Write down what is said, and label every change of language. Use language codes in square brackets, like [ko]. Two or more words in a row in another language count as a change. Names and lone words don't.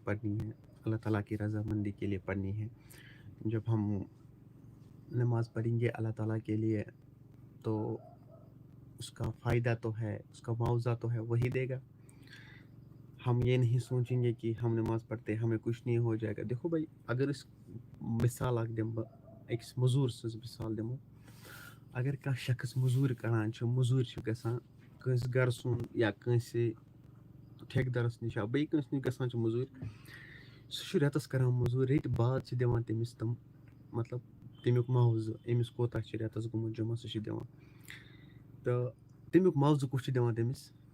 [ur] پڑھنی ہے اللہ تعالیٰ کی رضامندی کے لیے پڑھنی ہے جب ہم نماز پڑھیں گے اللہ تعالیٰ کے لیے تو اس کا فائدہ تو ہے اس کا معاوضہ تو ہے وہی دے گا ہم یہ نہیں سوچیں گے کہ ہم نماز پڑھتے ہمیں کچھ نہیں ہو جائے گا دیکھو بھائی اگر اس مثال [ks] اکھ دم أکِس موٚزوٗر سٕنٛز مثال دِمو اگر کانٛہہ شخص موٚزوٗرۍ کران چھُ موٚزوٗرۍ چھُ گژھان کٲنٛسہِ گرٕ سُنٛد یا کٲنٛسہِ ٹھیکہٕ دَرَس نِش یا بیٚیہِ کٲنٛسہِ نِش گژھان چھُ موٚزوٗرۍ سُہ چھُ رٮ۪تَس کران موٚزوٗرۍ ریٚتۍ بعد چھِ دِوان تٔمِس تِم مطلب تمیُک معاوضہٕ أمِس کوتاہ چھِ رٮ۪تَس گوٚمُت جمع سُہ چھِ دِوان تہٕ تمیُک معاوضہٕ کُس چھُ دِوان تٔمِس